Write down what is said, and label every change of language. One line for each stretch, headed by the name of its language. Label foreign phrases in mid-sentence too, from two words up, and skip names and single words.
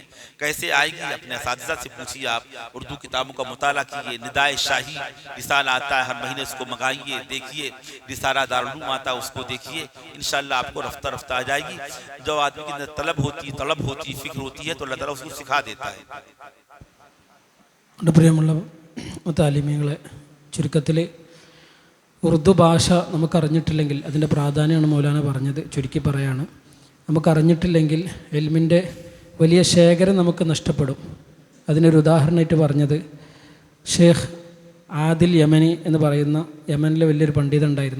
Urdu: کیسے آئے گی اپنے اساتذہ سے پوچھیے، آپ اردو کتابوں کا مطالعہ کیجیے. ندائے شاہی رسالہ آتا ہے، ہر مہینے اس کو منگائیے، دیکھیے. رسالہ دارالعلوم آتا ہے، اس کو دیکھیے. انشاءاللہ آپ کو رفتہ رفتہ آ جائے گی. جو آدمی کی طلب ہوتی فکر ہوتی ہے تو اللہ تعالیٰ اس کو سکھا دیتا ہے.
Malayalam: പ്രിയമുള്ള താലിമീങ്ങളെ, ചുരുക്കത്തിൽ ഉറുദു ഭാഷ നമുക്കറിഞ്ഞിട്ടില്ലെങ്കിൽ അതിൻ്റെ പ്രാധാന്യമാണ് മൗലാന പറഞ്ഞത്. ചുരുക്കി പറയാണ്, നമുക്കറിഞ്ഞിട്ടില്ലെങ്കിൽ ഇൽമിൻ്റെ വലിയ ശേഖരം നമുക്ക് നഷ്ടപ്പെടും. അതിനൊരു ഉദാഹരണമായിട്ട് പറഞ്ഞത് ഷേഖ് ആദിൽ യമനി എന്ന് പറയുന്ന യമനിലെ വലിയൊരു പണ്ഡിതൻ ഉണ്ടായിരുന്നു.